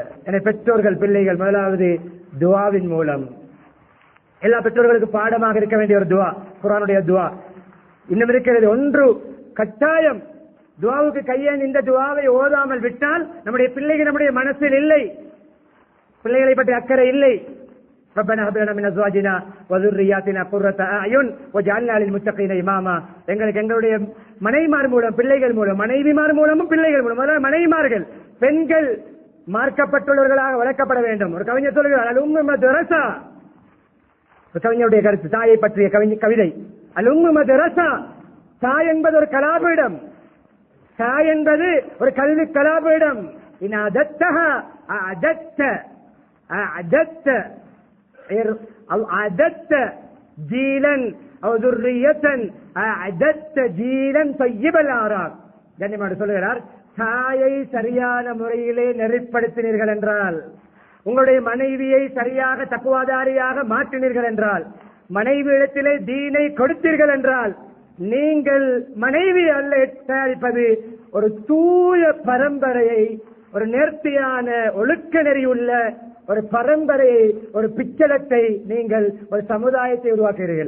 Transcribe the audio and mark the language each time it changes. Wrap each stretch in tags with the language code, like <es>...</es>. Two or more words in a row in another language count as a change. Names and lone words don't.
<ta>எனவே பெற்றோர்கள், பிள்ளைகள் முதலாவது துஆவின் மூலம், எல்லா பெற்றோர்களுக்கு பாடமாக இருக்க வேண்டிய ஒரு துஆ குர்ஆனுடைய துஆ இன்னும் இருக்கிறது. ஒன்று கட்டாயம் துஆவுக்கு கையேந்தி இந்த துஆவை ஓதாமல் விட்டால் நம்முடைய பிள்ளைகள் நம்முடைய மனசில் இல்லை, பிள்ளைகளை பற்றி அக்கறை இல்லை.</ta> <ar>ربنا هب لنا من ازواجنا وذرياتنا قرة اعين واجعلنا للمتقين اماما.</ar> <ta>எங்களுடைய மனைவிமார் மூலம், பிள்ளைகள் மூலம், மனைவிமார் மூலமும் பிள்ளைகள் மூலம், அதாவது மனைவிமார்கள், பெண்கள் மார்க்கப்பட்டுள்ளவர்களாக வளர்க்கப்பட வேண்டும். ஒரு கவிஞர் சொல்கிறார்,</ta> <ar>الأم مدرسة,</ar> <ta>ஒரு கவிஞருடைய கருத்து, தாயை பற்றிய கவிதை.</ta> <ar>الأم مدرسة,</ar> <ta>தாய் என்பது ஒரு கலாபீடம், தாய் என்பது ஒரு கல்வி கலாபீடம்.</ta> <ar>إن أعددتها أعددت أعددت أعددت جيلا أو ذرية أعددت جيلا طيب الآراء.</ar> <ta>கண்ணியமாக சொல்கிறார், தாயை சரியான முறையிலே நெறிப்படுத்தினீர்கள் என்றால், உங்களுடைய மனைவியை சரியாக தக்குவாதாரியாக மாற்றினீர்கள் என்றால், மனைவி இடத்திலே தீனை கொடுத்தீர்கள் என்றால், நீங்கள் மனைவி அல்ல தயாரிப்பது ஒரு தூய பரம்பரையை, ஒரு நேர்த்தியான ஒழுக்க நெறியுள்ள ஒரு பரம்பரையை, ஒரு பிச்சலத்தை, நீங்கள் ஒரு சமுதாயத்தை உருவாக்குகிறீர்கள்.</ta>